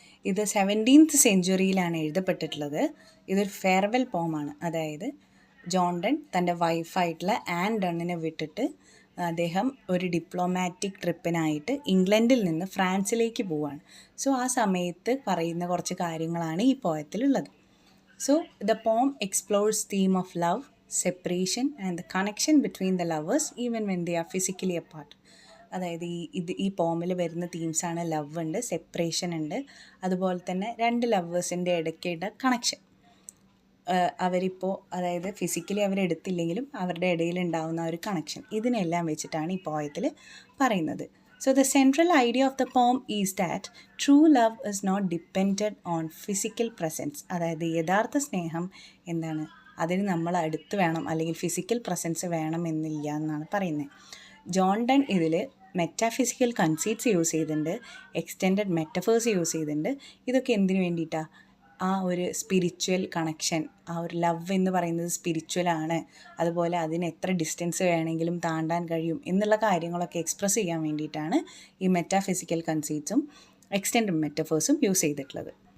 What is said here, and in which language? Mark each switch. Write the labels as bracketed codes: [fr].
[ml] ഇത് 17th സെഞ്ച്വറിയിലാണ് എഴുതപ്പെട്ടിട്ടുള്ളത്. ഇതൊരു farewell പോമാണ്. അതായത് ജോൺ ഡൺ തൻ്റെ വൈഫായിട്ടുള്ള ആൻ ഡണ്ണിനെ വിട്ടിട്ട് അദ്ദേഹം ഒരു ഡിപ്ലോമാറ്റിക് ട്രിപ്പിനായിട്ട് ഇംഗ്ലണ്ടിൽ നിന്ന് ഫ്രാൻസിലേക്ക് പോവുകയാണ്. സോ ആ സമയത്ത് പറയുന്ന കുറച്ച് കാര്യങ്ങളാണ് ഈ പോയത്തിലുള്ളത്. [en] So, the poem explores theme of love, separation and the connection between the lovers even when they are physically apart. [ml] അതായത് ഈ പോമിൽ വരുന്ന തീംസാണ് ലവ് ഉണ്ട്, സെപ്പറേഷൻ ഉണ്ട്, അതുപോലെ തന്നെ രണ്ട് ലവേഴ്സിൻ്റെ ഇടയ്ക്കുള്ള കണക്ഷൻ. അവരിപ്പോൾ അതായത് ഫിസിക്കലി അവരെടുത്തില്ലെങ്കിലും അവരുടെ ഇടയിൽ ഉണ്ടാകുന്ന ഒരു കണക്ഷൻ, ഇതിനെല്ലാം വെച്ചിട്ടാണ് ഈ പോയത്തിൽ പറയുന്നത്. [en] So the central idea of the poem is that true love is not dependent on physical presence. [ml] അതായത് യഥാർത്ഥ സ്നേഹം എന്താണ്, അതിന് നമ്മൾ അടുത്ത് വേണം അല്ലെങ്കിൽ ഫിസിക്കൽ പ്രസൻസ് വേണം എന്നില്ല എന്നാണ് പറയുന്നത്. ജോൺ ഡൺ ഇതിൽ മെറ്റാഫിസിക്കൽ കൺസീപ്റ്റ്സ് യൂസ് ചെയ്തിട്ടുണ്ട്, എക്സ്റ്റെൻഡഡ് മെറ്റഫേഴ്സ് യൂസ് ചെയ്തിട്ടുണ്ട്. ഇതൊക്കെ എന്തിനു വേണ്ടിയിട്ടാണ്? ആ ഒരു സ്പിരിച്വൽ കണക്ഷൻ, ആ ഒരു ലവ് എന്ന് പറയുന്നത് സ്പിരിച്വലാണ്, അതുപോലെ അതിന് എത്ര ഡിസ്റ്റൻസ് വേണമെങ്കിലും താണ്ടാൻ കഴിയും എന്നുള്ള കാര്യങ്ങളൊക്കെ എക്സ്പ്രസ് ചെയ്യാൻ വേണ്ടിയിട്ടാണ് ഈ മെറ്റാഫിസിക്കൽ കൺസീപ്റ്റ്സും എക്സ്റ്റെൻഡഡ് മെറ്റഫേഴ്സും യൂസ് ചെയ്തിട്ടുള്ളത്.